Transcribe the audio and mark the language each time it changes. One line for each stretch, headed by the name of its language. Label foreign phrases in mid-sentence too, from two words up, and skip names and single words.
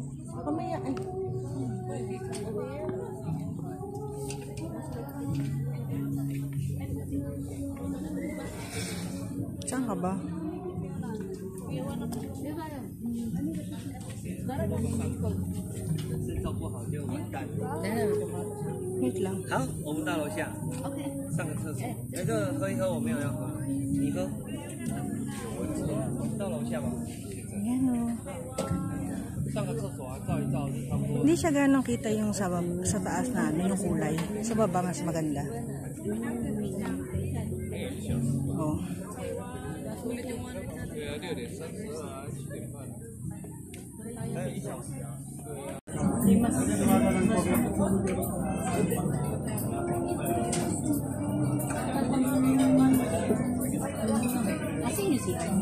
Filipino: Kamaya, ay. Saan ka ba? Wait lang.
Chinese: 好，我们到楼下。OK。上个厕所。那个喝一喝，我没有要喝，你喝。到楼下吧。
Filipino: Ayan, oh.
Chinese: 上个厕所啊，照一照就差不多。
Filipino: Hindi siya ganong kita yung sa taas na ano, yung kulay. Sa baba mas maganda. Oh.
Chinese: 对啊，6点32啊，7点半。还有1小时啊。对啊。
Filipino: Kasi yun siya.